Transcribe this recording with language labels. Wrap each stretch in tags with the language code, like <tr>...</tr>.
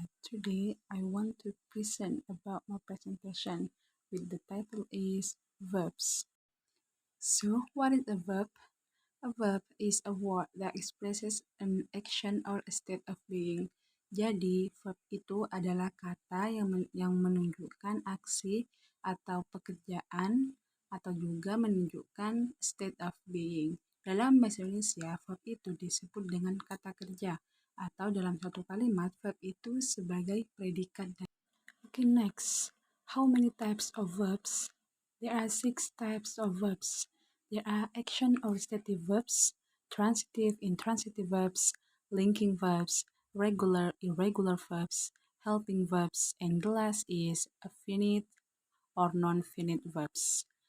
<en>Today I want to present about my presentation with the title is verbs. So, what is a verb? A verb is a word that expresses an action or a state of being.</en> <id>Jadi, verb itu adalah kata yang menunjukkan aksi atau pekerjaan atau juga menunjukkan state of being. Dalam bahasa Indonesia, verb itu disebut dengan kata kerja atau dalam satu kalimat, verb itu sebagai predikat.</id> <en>Okay, next. How many types of verbs? There are 6 types of verbs. There are action or stative verbs, transitive, intransitive verbs, linking verbs, regular, irregular verbs, helping verbs, and the last is a finite or non-finite verbs.</en>